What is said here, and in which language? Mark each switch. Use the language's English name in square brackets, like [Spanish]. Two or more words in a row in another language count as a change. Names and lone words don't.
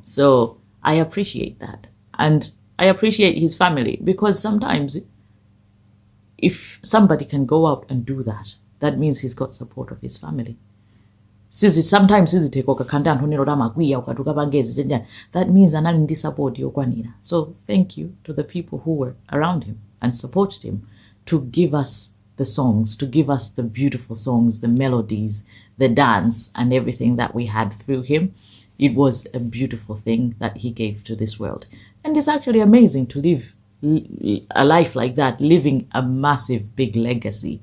[English] So I appreciate that. And I appreciate his family because sometimes if somebody can go out and do that, that means he's got support of his family. Sometimes that means [Nyanja] anali support yokwanira. [English] So thank you to the people who were around him and supported him to give us the songs, to give us the beautiful songs, the melodies, the dance, and everything that we had through him. It was a beautiful thing that he gave to this world. And it's actually amazing to live a life like that, living a massive, big legacy.